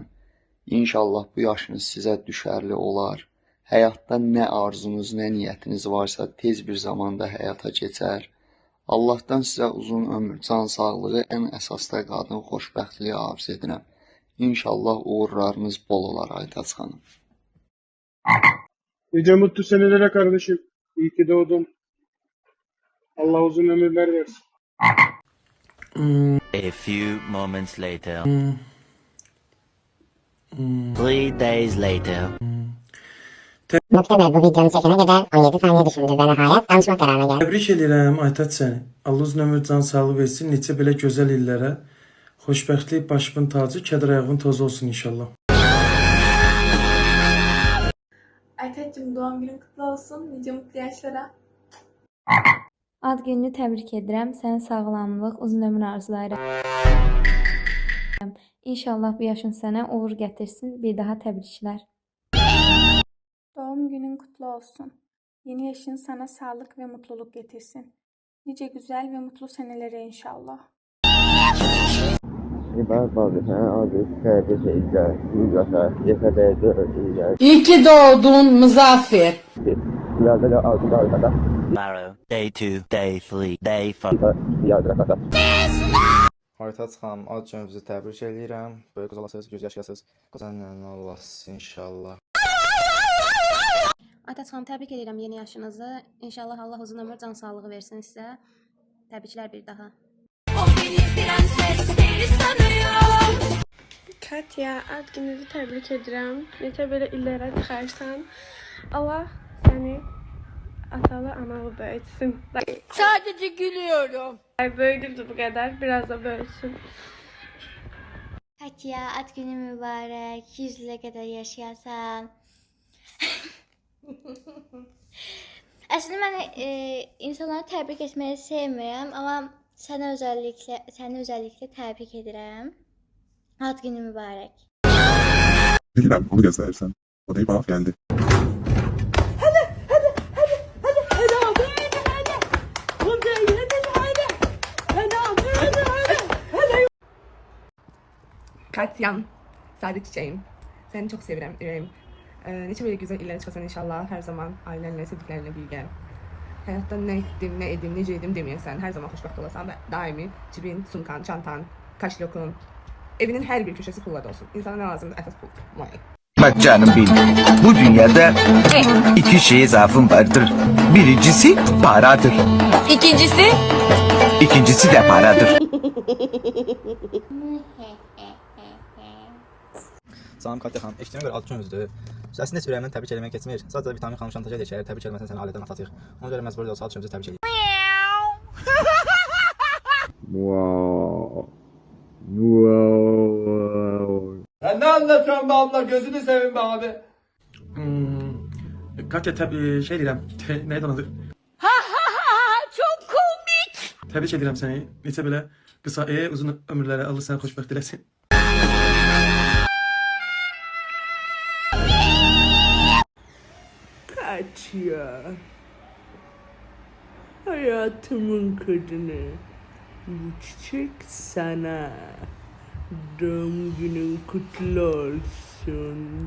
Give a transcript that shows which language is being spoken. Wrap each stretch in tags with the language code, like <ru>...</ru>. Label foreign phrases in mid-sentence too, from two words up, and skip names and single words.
<az>İnşallah bu yaşınız sizə düşərli olar. Həyatda nə arzunuz, nə niyyətiniz varsa tez bir zamanda həyata keçər. Allahdan sizə uzun ömür, can sağlığı, ən əsasda qadın xoşbəxtliyi arzu edirəm. İnşallah uğurlarınız bol olar Aytaç xanım.</az> <tr>Nice mutlu senelere kardeşim. İyi ki doğdun. Allah uzun ömürler versin.</tr> <en>A few moments later. 3 days later.</en> <tr>Nokta Bey bu videonu çekene kadar 17 saniye düşündü ve nihayet danışma kararına geldi.</tr> <az>Təbrik edirəm Aytaç səni. Allah uzun ömür can sağlığı versin. Neçə belə gözəl illərə. Xoşbəxtlik başımın tacı, kədər ayağın tozu olsun inşallah.</az> <tr>Aytaç'cığım doğum günün kutlu olsun. Nice mutlu yaşlara.</tr> <az>Ad gününü təbrik edirəm. Sənə sağlamlıq, uzun ömür arzulayıram. İnşallah bu yaşın sənə uğur gətirsin. Bir daha təbriklər.</az> <tr>Doğum günün kutlu olsun. Yeni yaşın sana sağlık ve mutluluk getirsin. Nice güzel ve mutlu senelere inşallah. İyi ki doğdun Muzaffer.</tr> <en>Tomorrow. Day 2, day 3, day 4.</en> <az>Aytaç xanım, ad gününüzü təbrik edirəm. Böyük qız olasınız, göz yaşayasınız. Qazanın olasınız inşallah. Aytaç xanım, təbrik edirəm yeni yaşınızı. İnşallah Allah uzun ömür, can sağlığı versin sizə. Təbriklər bir daha.</az> <tr>Katya, ad gününüzü tebrik ederim. Nece böyle illere çıkarsan Allah seni atalı analı büyütsün. Sadece gülüyorum. Böyüdürdü bu kadar. Biraz da büyütsün.</tr> <az>Katya, ad günü mübarək. 100 ilə qədər yaşayasan. Əslində mən insanları təbrik etməyi sevmirəm, amma səni özəlliklə təbrik edirəm. Ad günü mübarək. Bilirəm, onu göstərirsən.</az> <tr>O da bana geldi. Katyam, Sadık Çiçeğim. Seni çok</tr> <az>sevirəm, ürəyim. Neçə belə gözəl illərə çıxasan inşallah. Hər zaman ailənlə, sevdiklərinlə birgə. Həyatda nə etdim, nə edim, necə edim deməyəsən. Hər zaman xoşbəxt olasan və daimi cibin, sumkan, çantan, kaşlokun, evinin</az> <tr>her bir köşesi</tr> <az>pulla olsun. İnsana ne lazımdır? Əsas pul.</az> <tr>Bak canım benim, bu dünyada iki şeye zaafım vardır. Birincisi paradır. İkincisi de paradır.</tr> <az>Salam Katya xanım, eşitdiyimə görə ad gününüzdür. Səsini heç ürəyimdən təbrik eləmək keçmir. Sadəcə Vitamin xanım şantaja edəcək, təbrik eləməsən səni ailədən atacaq. Ona görə məcbur olsa ad gününüzü təbrik edək.</az> <tr>Sen ne anlatıyorsun be abla? Gözünü seveyim be abi.</tr> <az>Katya şey deyirəm. Neydi onun adı?</az> <tr>Çok komik.</tr> <az>Təbrik edirəm səni. Neçə belə qısa, uzun ömürlərə Allah səni xoşbəxt eləsin. Katya.</az> <tr>Hayatımın kadını. Bu çiçek sana. Doğum günün kutlu olsun.</tr>